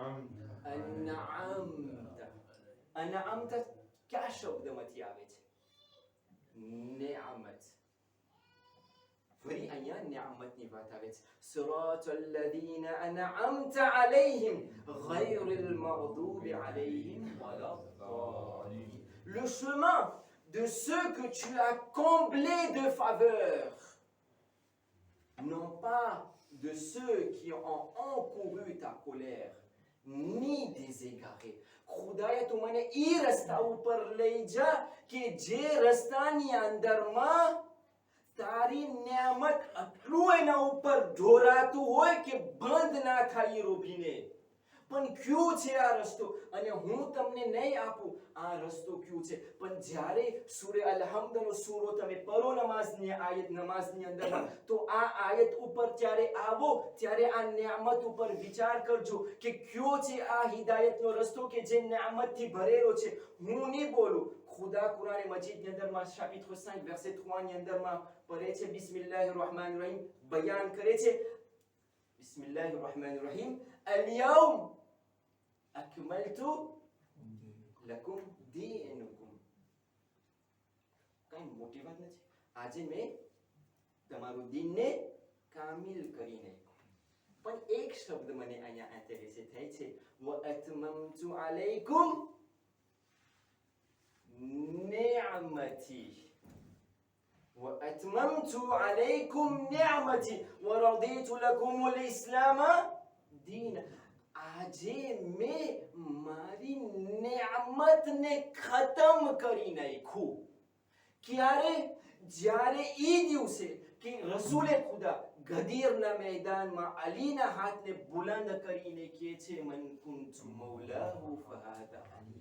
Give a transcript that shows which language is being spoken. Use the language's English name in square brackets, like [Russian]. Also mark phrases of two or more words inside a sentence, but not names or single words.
[Gujarati] અનઅમતા. અનઅમતા क्या શબ્દમાંથી આવે છે? નિયામત. ફરી અહીંયા નિયામતની વાત આવે છે. [Arabic] صراط الذين أنعمت عليهم غير المغضوب عليهم ولا الضالين. [French] Le chemin de ceux que tu as comblés de faveurs, non pas de ceux qui ont encouru ta colère, ni des égarés. [Gujarati] ખુદાએ તું મને ઈ રસ્તા ઉપર લઈ જા કે જે રસ્તાની અંદરમાં તારી નિયામત આટલું એના ઉપર ઢોરાતું હોય કે બંધ ના થાય રોભીને. પણ ક્યું છે આ રસ્તો? અને હું તમને નહીં આપું આ રસ્તો ક્યું છે? પણ જ્યારે સૂરે અલ-હમ્દનો સૂરો તમે પઢો નમાઝની અંદરમાં તો આ આયત ઉપર જ્યારે આવો ત્યારે આ નિયામત ઉપર વિચાર કરજો કે ક્યો છે આ હિદાયતનો રસ્તો કે જે નિયામતથી ભરેલો છે. હું નહીં બોલું, ખુદા કુરાન મજીદની અંદરમાં [French] chapitre 5 verset 3 [Gujarati] ની અંદરમાં પઢે છે [Arabic] بسم الله الرحمن الرحيم, [Gujarati] બયાન કરે છે [Arabic] بسم الله الرحمن الرحيم. اليوم أكملت لكم دينكم. [Gujarati] કઈ મોટી વાત નથી. આજે મેં તમારું દીનને કામિલ કરી નાખ્યું. પણ એક શબ્દ મને અહીંયા ઇન્ટરેસ્ટ થાય છે, [Arabic] وأتممت عليكم نعمتي. وأتممت عليكم نعمتي ورضيت لكم الإسلام دينا. [Gujarati] આજે મેં મારી નિયામતને ખતમ કરી નાખ્યું. ક્યારે? જ્યારે ઈ દિવસે કે રસૂલે ખુદા ગદીરના મેદાનમાં અલીના હાથને બુલંદ કરીને કહે છે, [Arabic] من كنت مولاه فهذا علي.